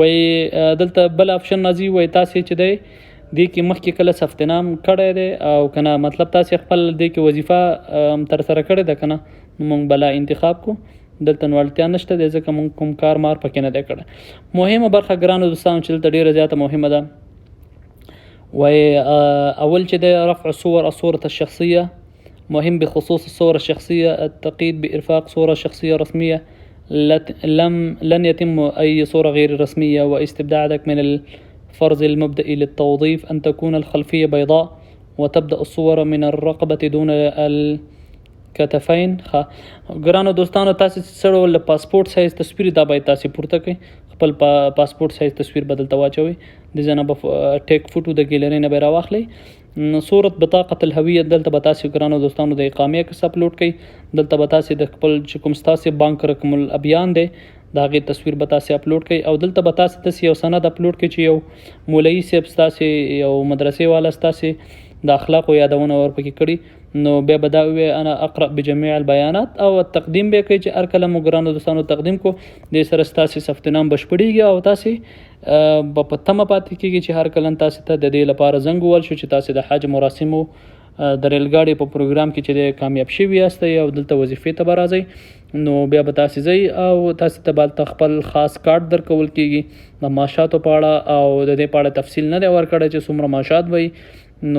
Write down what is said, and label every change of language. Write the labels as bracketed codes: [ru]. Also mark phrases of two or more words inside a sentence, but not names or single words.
[ps] وایي دلته بل آپشن راځي وایي تاسې چې دی دې کې مخکې کله ثبت نام کړی دی او که نه مطلب تاسې خپل دې کې وظیفه ترسره کړې ده که نه نو موږ بله انتخاب کړو. دلته نو اړتیا نشته دی ځکه موږ کوم کار مار پکې نه دی کړی. مهمه برخه ګرانو دوستانو چې دلته ډېره زیاته مهمه ده وایي اول چې دی [ar] رفع الصورة الشخصية مهم بخصوص الصورة الشخصية التقييد بإرفاق صورة شخصية رسمية لن يتم أي صورة غير رسمية واستبداعك من الفرز المبدئي للتوظيف أن تكون الخلفية بيضاء وتبدأ الصور من الرقبة دون الكتفين. [ps] ګرانو دوستانو تاسې سره ول [en] passport size [ps] تصویر دا باید تاسې پورته کړئ. خپل [en] passport size [ps] تصویر بدلته واچوئ. د ځنه به [en] take photo [ps] د ګیلرۍ نه به راواخلئ. [ar] صورت بطاقة الهویه [ps] دلته به تاسې ګرانو دوستانو د اقامې عکس اپلوډ کړئ. دلته به تاسې د خپل چې کوم ستاسې بانک [ar] رقم الابیان [ps] دی د هغې تصویر به تاسې اپلوډ کړئ. او دلته به تاسې داسې یو سند اپلوډ کړئ چې یو مولوي صاحب ستاسې یو مدرسې والا ستاسې د اخلاقو یادونه ورپکې کړي. نو بیا به دا ووایي [ar] انا اقرأ بجميع البیانات [ps] او تقدیم به کوي چې هر کله مو ګرانو دوستانو تقدیم کو دې سره ستاسې ثبت نام بشپړېږي او تاسې به په تمه پاتې کېږي چې هر کله تاسې ته د دې لپاره زنګ ووهل شو چې تاسې د حج مراسمو د ریل ګاډي په پروګرام کې چې د کامیاب شوي یاستئ او دلته وظیفې ته به راځئ نو بیا به تاسې ځئ او تاسې ته به خپل خاص کارت درکول کېږي د معاشاتو په اړه او د دې په اړه تفصیل نه دی ورکړی چې څومره معاشات وي.